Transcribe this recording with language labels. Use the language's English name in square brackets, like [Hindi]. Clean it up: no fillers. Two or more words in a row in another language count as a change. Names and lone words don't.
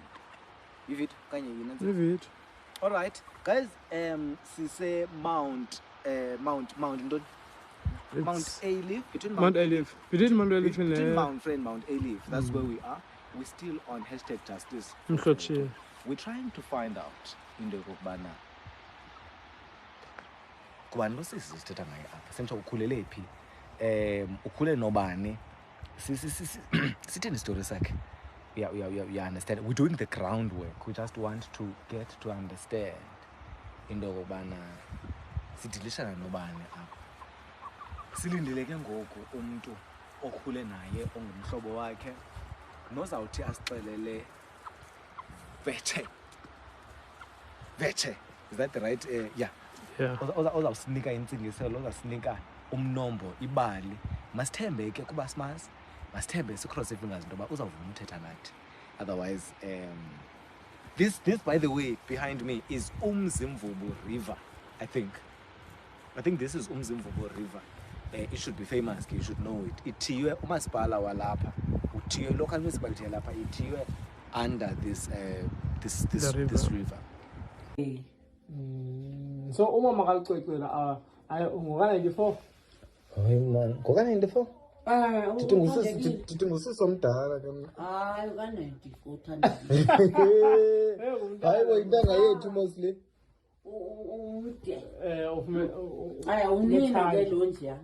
[English] If it can you all right, guys. Say Mount Alief between Mount Alief. Between Mount Alief between Mount Frere and Mount Alief. That's where we are. We're still on #justice. We're trying to find out in the Kubana. [Xhosa] Kubani lo sisithetha ngaye apha. Sentsho ukhulele phi? Ukhule nobani? Sithini story sakhe? [English] Yeah, understand. We're doing the groundwork. We just want to get to understand into [Xhosa] yokubana sidilishana nobani apha. Silindeleke ngoku umuntu okhule naye ongumhlobo wakhe nozawuthi asixelele vetshe. [English] Is that the right? Yeah. [Xhosa] Ozawusinika intsingiselo, ozawusinika umnombo, ibali. Masithembe ke kuba simazi. Masithembe sicross fingers into yoba uzawuvuma uthetha nathi. [English] Otherwise, this by the way behind me is Umzimvubu River. I think this is Umzimvubu River. It should be famous. You should know it. [Xhosa] Ithiywe umasipala walapha. Uthiywe [English] local municipality [Xhosa] yalapha. [English] Ithiywe under this river. [Xhosa] So uMakaCwecwe la ngo-94. Hayi man, ngo-94? Ndithi ngusisi omdala ke mna. Hayi ka-94 Hayi wayintanga yethu mostly. Umude. Unina ke lo nje.